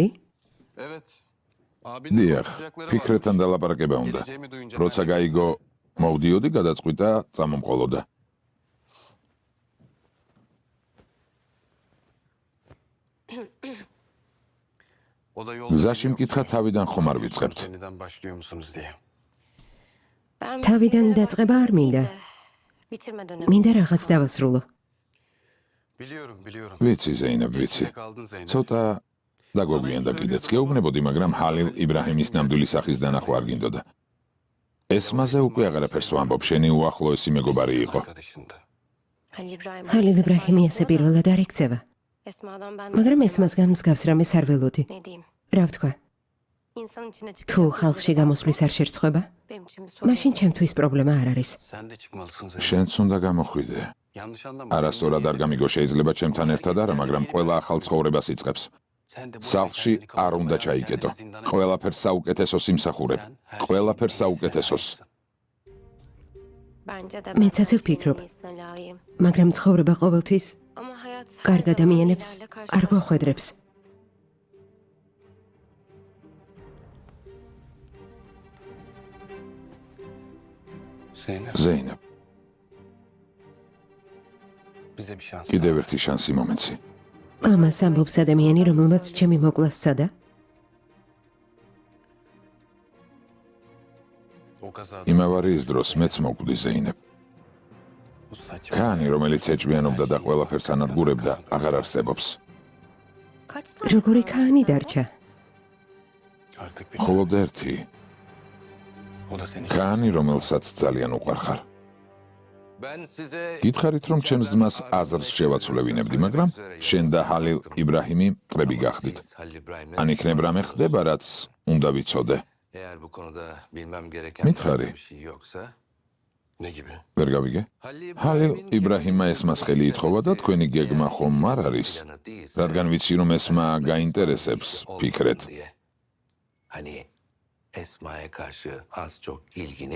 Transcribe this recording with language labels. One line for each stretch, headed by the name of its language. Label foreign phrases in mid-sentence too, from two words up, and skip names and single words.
Turkish: Evet.
Georgian: დიახ, ფიქრეთან დალაპარაკება უნდა. როცა გაიგო, მოვდიოდი, გადაწყვიტა, წამომყოლოდა.
Turkish: O da yol
Georgian: გზაში მკითხა თავიდან ხომ არ ვიწყებთ.
Turkish: yeniden başlıyor musunuz diye.
Georgian: თავიდან დაწყება არ მინდა.
Turkish: Bitirme dönemi.
Georgian: მინდა რაღაც დავასრულო.
Turkish: Biliyorum.
Georgian: ვიცი, ზეინებ, ვიცი.
Turkish: Kaldın Zeynep.
Georgian: ცოტა დაგვეგვიანდა კიდეც. გეუბნებოდი, მაგრამ ხალილ იბრაჰიმის ნამდვილი სახის დანახვა არ გინდოდა. ესმაზე უკვე აღარაფერს ვამბობ, შენი უახლოესი მეგობარი იყო.
Turkish: Arkadaşındı. Halil İbrahim.
Georgian: ხალილ იბრაჰიმი ასე პირველად არ ექცევა.
Turkish: Esma'dan ben
Georgian: მაგრამ ესმასგან მსგავს რამეს არ ველოდი.
Turkish: ne diyeyim?
Georgian: რა ვთქვა?
Turkish: İnsan içine çıkıyor.
Georgian: თუ ხალხში გამოსვლის არ შერწყვება,
Turkish: Benim için bir sorun.
Georgian: მაშინ ჩემთვის პრობლემა არ არის.
Turkish: Sen de çıkmalısın Zeynep.
Georgian: შენც უნდა გამოხვიდე.
Turkish: Yanlış anlama.
Georgian: არასწორად არ გამიგო, შეიძლება ჩემთან ერთად არა, მაგრამ ყველა ახალ ცხოვრებას იწყებს.
Turkish: Sen de bu
Georgian: სახლში
Turkish: evden kendini
Georgian: არ უნდა
Turkish: kapatmadan
Georgian: ჩაიკეტო.
Turkish: kendini zindana
Georgian: ყველაფერს საუკეთესოს იმსახურებ. ყველაფერს საუკეთესოს.
Turkish: Bence de
Georgian: მეც ასე ვფიქრობ.
Turkish: en iyisine layığım.
Georgian: მაგრამ ცხოვრება ყოველთვის
Turkish: Ama hayat her
Georgian: კარგ
Turkish: zaman
Georgian: ადამიანებს
Turkish: iyilerle
Georgian: არ
Turkish: karşılaşıyor.
Georgian: გვახვედრებს. Zeynep ზეინებ,
Turkish: bize bir şans.
Georgian: კიდევ ერთი შანსი მომეცი. ამას ამბობს ადამიანი, რომელმაც ჩემი მოკლა სცადა.
Turkish: O kazada
Georgian: იმავარიის დროს მეც მოკვდი ზეინებ.
Turkish: bu saçma.
Georgian: ქანი, რომელიც ეჭვიანობდა და ყველაფერს ანადგურებდა, აღარ არსებობს.
Turkish: Kaç tane
Georgian: როგორი
Turkish: var
Georgian: ქაანი
Turkish: sende?
Georgian: დარჩა?
Turkish: Artık bir.
Georgian: მხოლოდ ერთი
Turkish: O da seni.
Georgian: ქანი, რომელსაც ძალიან უყვარხარ.
Turkish: Ben size
Georgian: გითხარით, რომ ჩემს ძმას აზრს შევაცვლევინებდი, მაგრამ შენ და ხალილ იბრაჰიმი მტრები გახდით.
Turkish: Halil İbrahim'le
Georgian: ან იქნებ რამე ხდება, რაც უნდა ვიცოდე.
Turkish: eğer bu konuda bilmem gereken
Georgian: Mitxari.
Turkish: bir şey yoksa Ne gibi?
Georgian: ვერ გავიგე? Halil ხალილ İbrahim'in იბრაჰიმმა ესმას ხელი ითხოვა და თქვენი გეგმა ხომ არ არის?
Turkish: planı değilse,
Georgian: რადგან ვიცი, რომ ესმა გაინტერესებს,
Turkish: olsun
Georgian: ფიქრეთ.
Turkish: diye. Hani Esma'ya karşı az çok ilgini